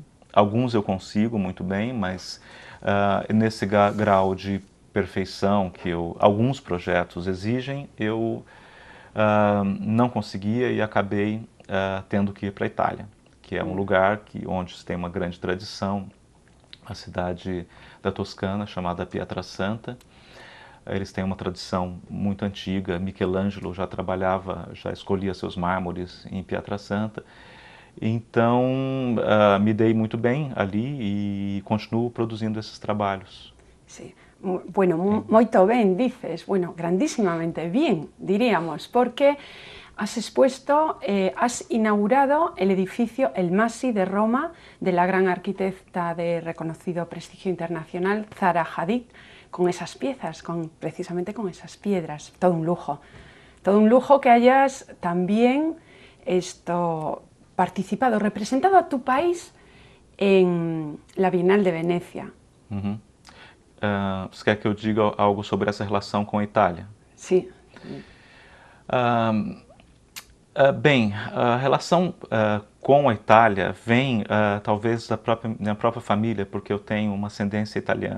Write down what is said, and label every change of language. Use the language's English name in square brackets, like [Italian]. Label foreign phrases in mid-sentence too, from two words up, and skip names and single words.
[Portuguese] Alguns eu consigo muito bem, mas nesse grau de perfeição que alguns projetos exigem, eu não conseguia e acabei tendo que ir para a Itália, que é um lugar onde se tem uma grande tradição, a cidade da Toscana, chamada Pietrasanta. Eles têm uma tradição muito antiga. Michelangelo já escolhia seus mármores em Pietrasanta. Então, me dei muito bem ali e continuo produzindo esses trabalhos. [Spanish] Sí. Bueno, [Portuguese] muito bem, [Spanish] dices. Bueno, grandísimamente bien, diríamos, porque has inaugurado el edificio El Massi de Roma, de la gran arquitecta de reconocido prestigio internacional, Zaha Hadid, con esas piezas, precisamente con esas piedras. Todo un lujo que hayas también participado, representado a tu país en la Bienal de Venecia. [Portuguese] Você quer que eu diga algo sobre essa relação com a Itália? Sim. Bem, a relação com a Itália vem talvez da minha própria família, porque eu tenho uma ascendência italiana.